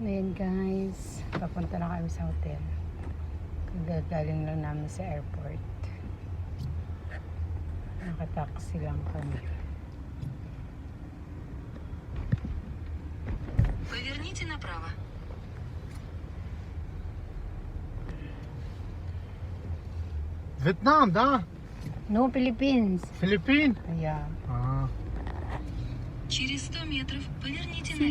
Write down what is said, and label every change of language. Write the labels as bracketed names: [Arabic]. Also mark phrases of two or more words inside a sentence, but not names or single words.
[Filipino] Ayan guys, papunta na kami sa hotel. Gagaling lang namin sa airport. Nakataksi lang kami. [Russian] Поверните направо. Vietnam, да? [English] No, Philippines. [Russian] Филиппин? [English] Yeah. [Russian] А, Через 100 метров поверните [English] See